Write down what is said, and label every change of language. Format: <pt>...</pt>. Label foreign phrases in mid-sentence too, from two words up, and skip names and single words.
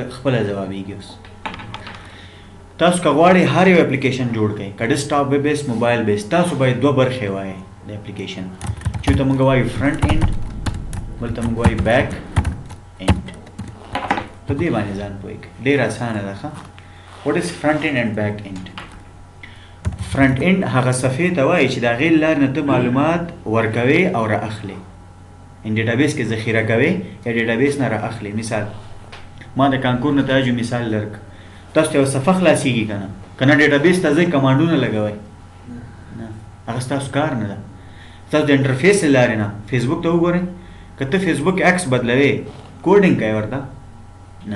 <ps>خپله ځوابېږي اوس تاسو که غواړئ هر یو اپلیکیشن جوړ کړئ که ډیسکټاپ ویب بیس موبایل بیس تاسو باید دوه برخې وایئ د اپلیکیشن چې ته موږ وایو</ps> <en>front end</en> <ps>بل ته موږ وایو</ps> <en>back end</en> <ps>په دې باندې ځان پوه کړئ ډېر اسانه ده ښه</ps> <en>what is front end and back end front end</en> <ps>هغه صفحې ته وایي چې د هغې له لارې نه ته معلومات ورکوې او را اخلې ان ډیټابیس کې ذخیره کوې یا ډیټابیس نه را اخلې مثال ما د کانکور نتایجو مثال لرک تاسو ته یو صفحه خلاصېږي که نه که نه ډیټابیس ته ځئ کمانډونه لګوئ نه هغه ستاسو کار نه ده تاسو د انټرفیس له لارې نه فیسبوک ته وګورئ که ته فیسبوک عکس بدلوې کوډینګ کوې ورته نه</ps>